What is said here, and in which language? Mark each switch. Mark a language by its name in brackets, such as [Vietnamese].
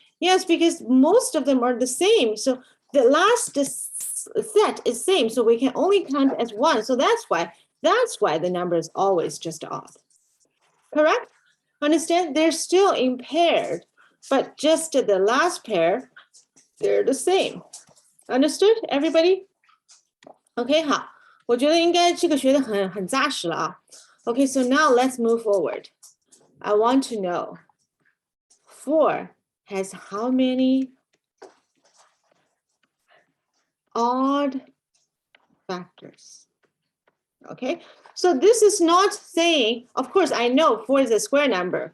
[English] Yes, because most of them are the same. So the last set is same, so we can only count as 1. So that's why the number is always just odd. Correct? Understand? They're still in paired, but just the last pair, they're the same. Understood, everybody? Okay, [Chinese] 我觉得应该这个学得很扎实了啊。 [English] Okay, so now let's move forward. I want to know 4 has how many odd factors? Okay, so this is not saying, of course, I know 4 is a square number.